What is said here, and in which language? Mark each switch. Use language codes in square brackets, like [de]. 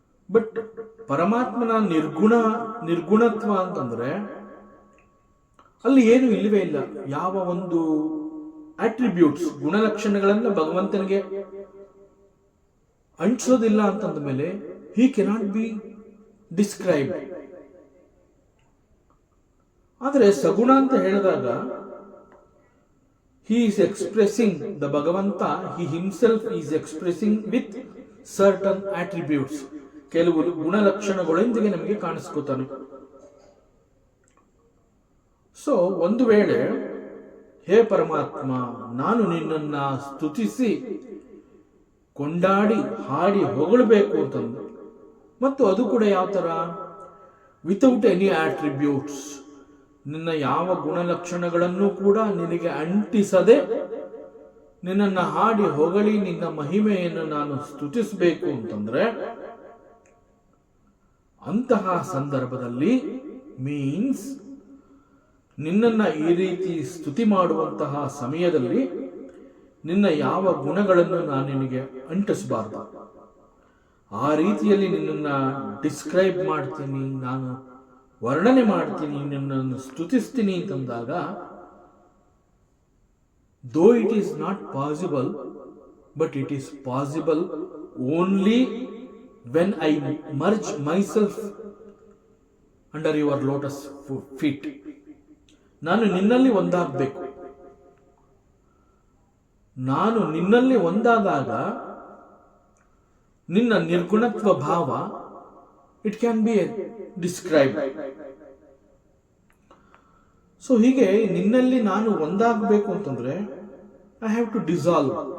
[kn] But ಪರಮಾತ್ಮನ ನಿರ್ಗುಣತ್ವ ಅಂತಂದ್ರೆ ಅಲ್ಲಿ ಏನು ಇಲ್ಲವೇ ಇಲ್ಲ. ಯಾವ ಒಂದು ಆಟ್ರಿಬ್ಯೂಟ್ಸ್ ಗುಣಲಕ್ಷಣಗಳನ್ನ ಭಗವಂತನಿಗೆ ಅಂಟಿಸೋದಿಲ್ಲ ಅಂತಂದ ಮೇಲೆ [en] He cannot be describe. [kn] ಆದರೆ ಸಗುಣ ಅಂತ ಹೇಳಿದಾಗ [en] he is expressing, the Bhagavanta, he himself is expressing with certain attributes. [kn] ಕೆಲವು ಗುಣಲಕ್ಷಣಗಳೊಂದಿಗೆ ನಮಗೆ ಕಾಣಿಸ್ಕೊತಾನೆ. ಸೊ ಒಂದು ವೇಳೆ ಹೇ ಪರಮಾತ್ಮ, ನಾನು ನಿನ್ನನ್ನ ಸ್ತುತಿಸಿ ಕೊಂಡಾಡಿ ಹಾಡಿ ಹೊಗಳಬೇಕು ಅಂತಂದು, ಮತ್ತು ಅದು ಕೂಡ ಯಾವ ತರ? [en] Without any attributes. [kn] ನಿನ್ನ ಯಾವ ಗುಣಲಕ್ಷಣಗಳನ್ನು ಕೂಡ ನಿನಗೆ ಅಂಟಿಸದೆ ನಿನ್ನನ್ನು ಹಾಡಿ ಹೊಗಳಿ ನಿನ್ನ ಮಹಿಮೆಯನ್ನು ನಾನು ಸ್ತುತಿಸಬೇಕು ಅಂತಂದ್ರೆ ಅಂತಹ ಸಂದರ್ಭದಲ್ಲಿ ಮೀನ್ಸ್ ನಿನ್ನನ್ನ ಈ ರೀತಿ ಸ್ತುತಿ ಮಾಡುವಂತಹ ಸಮಯದಲ್ಲಿ ನಿನ್ನ ಯಾವ ಗುಣಗಳನ್ನು ನಾನು ನಿನಗೆ ಅಂಟಿಸಬಾರ್ದು. ಆ ರೀತಿಯಲ್ಲಿ ನಿನ್ನನ್ನು ಡಿಸ್ಕ್ರೈಬ್ ಮಾಡ್ತೀನಿ, ನಾನು ವರ್ಣನೆ ಮಾಡ್ತೀನಿ, ನಿನ್ನನ್ನು ಸ್ತುತಿಸ್ತೀನಿ ಅಂತಂದಾಗ, [en] though it is not possible, but it is possible only when I merge myself under your lotus feet. [kn] ನಾನು ನಿನ್ನಲ್ಲಿ ಒಂದಾಗಬೇಕು. ನಾನು ನಿನ್ನಲ್ಲಿ ಒಂದಾದಾಗ ನಿನ್ನ ನಿರ್ಗುಣತ್ವ ಭಾವ [en] It can be describe. [kn] So ಹೀಗೆ ನಿನ್ನಲ್ಲಿ ನಾನು ಒಂದಾಗಬೇಕು ಅಂತಂದ್ರೆ [en] I have to dissolve.